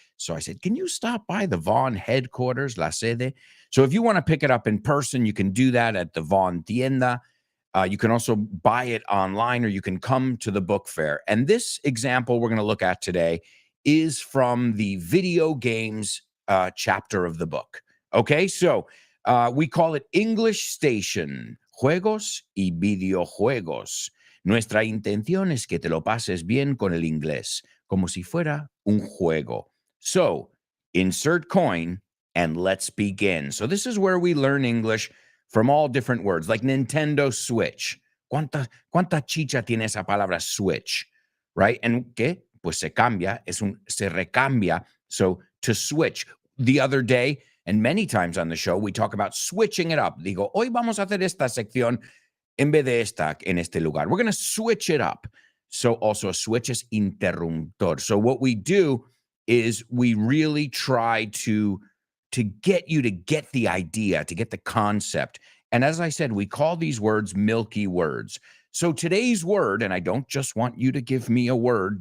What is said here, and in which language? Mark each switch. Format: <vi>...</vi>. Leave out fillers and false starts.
<en>So I said, can you stop by the Vaughn headquarters, La Sede? So if you want to pick it up in person, you can do that at the Vaughn Tienda. You can also buy it online, or you can come to the book fair. And this example we're going to look at today is from the video games chapter of the book. Okay, so we call it English Station, Juegos y Videojuegos.</en> <es>Nuestra intención es que te lo pases bien con el inglés, como si fuera un juego.</es> <en>So, insert coin and let's begin. So this is where we learn English from all different words, like Nintendo Switch.</en> <es>¿Cuánta chicha tiene esa palabra switch?</es> <en>Right? And</en> <es>¿qué? Pues se cambia, se recambia.</es> <en>So to switch. The other day, and many times on the show, we talk about switching it up.</en> <es>Digo, hoy vamos a hacer esta sección en vez de esta en este lugar.</es> <en>We're going to switch it up. So also a switch is interruptor. So what we do is we really try to get you to get the idea, to get the concept. And as I said, we call these words milky words. So today's word, and I don't just want you to give me a word.</en>